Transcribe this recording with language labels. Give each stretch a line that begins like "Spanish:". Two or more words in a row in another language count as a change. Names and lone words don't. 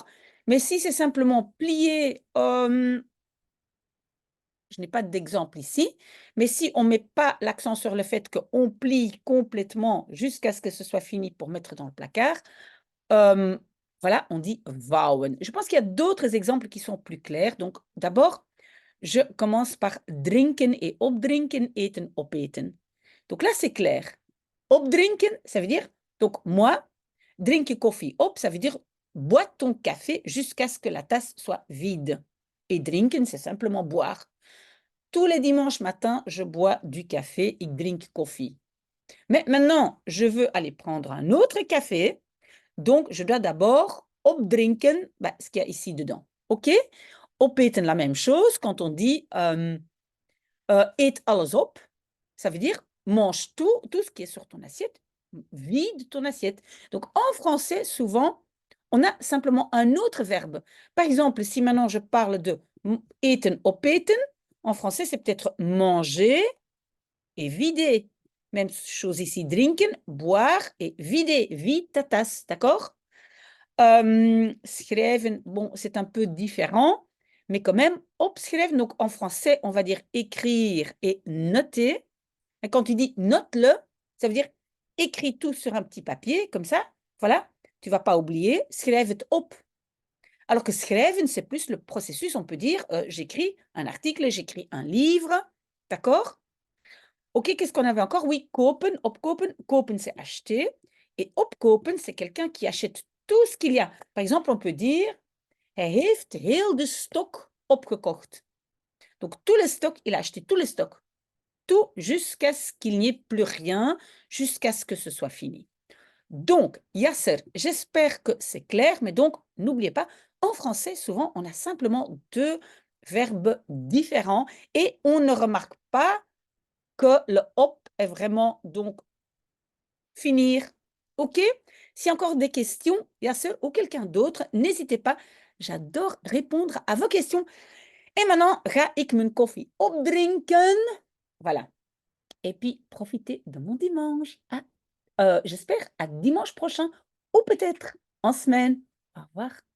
French: Mais si c'est simplement plier, je n'ai pas d'exemple ici, mais si on ne met pas l'accent sur le fait qu'on plie complètement jusqu'à ce que ce soit fini pour mettre dans le placard, voilà, on dit vouwen. Je pense qu'il y a d'autres exemples qui sont plus clairs. Donc, d'abord, je commence par drinken et
Dutch: opdrinken, eten, opeten.
French: Donc là, c'est clair. Opdrinken, ça veut dire, donc moi,
Dutch: drinken koffie op,
French: ça veut dire bois ton café jusqu'à ce que la tasse soit vide. Et drinken, c'est simplement boire. Tous les dimanches matins, je bois du café,
Dutch: ik drink koffie.
French: Mais maintenant, je veux aller prendre un autre café, donc je dois d'abord opdrinken, ce qu'il y a ici dedans. OK? Opeten, la même chose, quand on dit
Dutch: eet alles op,
French: ça veut dire mange tout ce qui est sur ton assiette, vide ton assiette. Donc en français, souvent, on a simplement un autre verbe. Par exemple, si maintenant je parle de
Dutch: eten, opeten,
French: en français, c'est peut-être manger et vider. Même chose ici, drinken, boire et vider. Vide ta tasse, d'accord? Schrijven, bon, c'est un peu différent, mais quand même, opschrijven, donc en français, on va dire écrire et noter. Et quand tu dis note-le, ça veut dire écris tout sur un petit papier, comme ça, voilà, tu vas pas oublier,
Dutch: schrijf het op.
French: Alors que schrijven, c'est plus le processus, on peut dire, j'écris un article, j'écris un livre, d'accord? OK, qu'est-ce qu'on avait encore? Oui,
Dutch: kopen, opkopen. Kopen,
French: c'est acheter. Et opkopen, c'est quelqu'un qui achète tout ce qu'il y a. Par exemple, on peut dire,
Dutch: hij heeft heel de stok opgekocht.
French: Donc, tout le stock, il a acheté tout le stock. Tout jusqu'à ce qu'il n'y ait plus rien, jusqu'à ce que ce soit fini. Donc, Yasser, j'espère que c'est clair, mais donc, n'oubliez pas, en français, souvent, on a simplement deux verbes différents et on ne remarque pas que le op est vraiment donc finir. OK? S'il y a encore des questions, bien sûr, ou quelqu'un d'autre, n'hésitez pas. J'adore répondre à vos questions. Et maintenant,
Dutch: ga ik mijn koffie opdrinken.
French: Voilà. Et puis, profitez de mon dimanche. J'espère à dimanche prochain ou peut-être en semaine. Au revoir.